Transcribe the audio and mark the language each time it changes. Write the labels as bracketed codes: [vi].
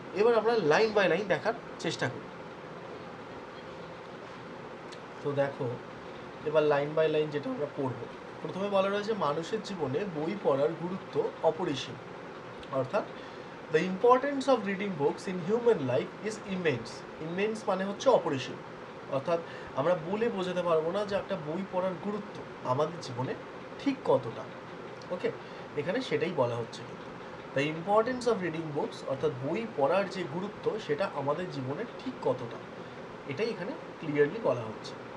[bn] এবার আমরা line by line দেখার চেষ্টা করি। তো দেখো, এবার লাইন বাই লাইন যেটা আমরা পড়ব, প্রথমে বলা রয়েছে মানুষের জীবনে বই পড়ার গুরুত্ব অপরিসীম। অর্থাৎ [en] the importance of reading books in human life is immense. [bn] Immense মানে হচ্ছে অপরিসীম। অর্থাৎ আমরা বলে বোঝাতে পারবো না যে একটা বই পড়ার গুরুত্ব আমাদের জীবনে ঠিক কতটা। ওকে, এখানে সেটাই বলা হচ্ছে। কিন্তু [en] the importance of reading books, [bn] অর্থাৎ বই পড়ার যে গুরুত্ব সেটা আমাদের জীবনে ঠিক কতটা, এটাই এখানে ক্লিয়ারলি বলা হচ্ছে।